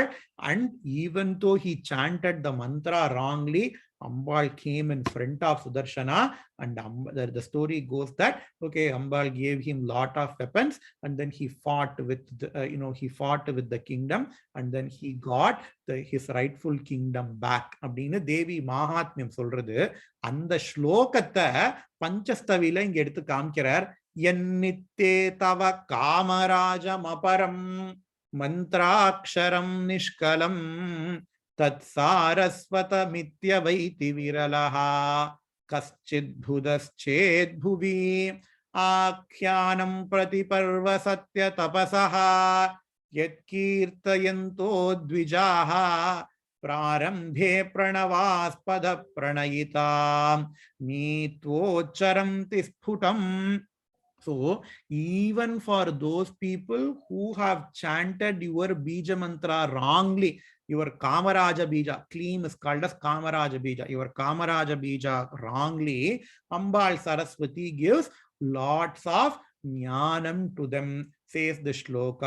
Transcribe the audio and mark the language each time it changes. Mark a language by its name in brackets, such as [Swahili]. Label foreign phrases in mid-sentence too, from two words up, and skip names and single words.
[English] And even though he chanted the mantra wrongly, Ambal came in front of Sudarshana, and the story goes that, okay, Ambal gave him lot of weapons, and then he fought with the kingdom, and then he got his rightful kingdom back. [Tamil] அப்படின்னு தேவி மகாத்மியம் சொல்றது. அந்த ஸ்லோகத்தை பஞ்சஸ்தவில இங்க எடுத்து காமிக்கிறார். [Sanskrit] यन्नित्ये तव कामराजमपरं मन्त्राक्षरं निष्कलं तत्सारस्वतमित्यवैति विरलः कश्चिद्भुतश्चेद्भुवि आख्यानं प्रतिपर्वसत्यतपसः यत्कीर्तयन्तो द्विजाः प्रारम्भे प्रणवास्पद प्रणयिता नीत्वोच्चरन्ति स्फुटम्. [English] So even for those people who have chanted your [Sanskrit] बीज मन्त्र [English] wrongly, your [Sanskrit] कामराज बीज, [English] Kleem is called as [Sanskrit] कामराज बीज, [English] your [Sanskrit] कामराज बीज [English] wrongly, Ambal Saraswati gives lots of jnanam to them, says the shloka.